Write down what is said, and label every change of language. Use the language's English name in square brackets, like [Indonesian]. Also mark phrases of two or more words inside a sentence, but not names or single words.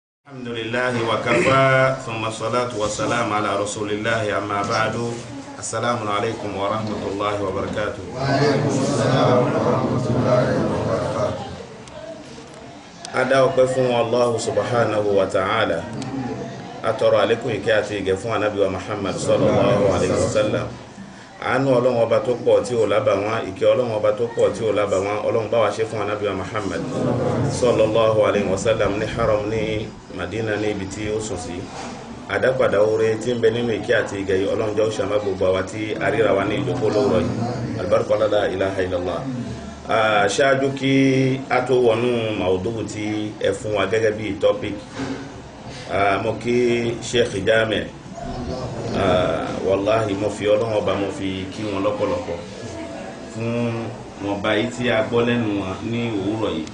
[Arabic] الحمد لله وكفى ثم الصلاة والسلام على رسول الله أما بعد السلام عليكم ورحمة الله وبركاته. وعليكم السلام ورحمة الله وبركاته. [Yoruba] Adá ọpẹ́ fún Allah [Arabic] سبحانه وتعالى. [Yoruba] Atọrọ àlékún ìkẹ́ àti ìgẹ̀ fún Ànábì wa Muhammad [Arabic] صلى الله عليه وسلم. [Yoruba] Àánú Ọlọ́run ọba tó pọ̀ tí ó lábàwọ́n, ìkẹ́ Ọlọ́run ọba tó pọ̀ tí ó lábàwọ́n, Ọlọ́run bá wa ṣe fún Ànábì wa Muhammad [Arabic] صلى الله عليه وسلم [Yoruba] ní haram ní Madina ní ibi tí ó sùn sí. Àdápadà oore tí ń bẹ nínú ìkẹ́ àti ìgẹ̀ yìí Ọlọ́run jẹ́ ó ṣàmá gbogbo àwa tí aríra wa ní ìjókòó lóòrọ̀ yìí. Albarka [Arabic] لا إله إلا الله. [Yoruba] Ṣáájú kí a tó wọnú maudu tí ẹ fún wa gẹ́gẹ́ bí topic, mo kí Sheikh Jami, wallahi mo fi Ọlọ́run ọba mo fi kí wọn lọ́pọ̀lọpọ̀ fún wọn báyìí tí a gbọ́ lẹ́nu wọn ní òwúrọ̀ yìí.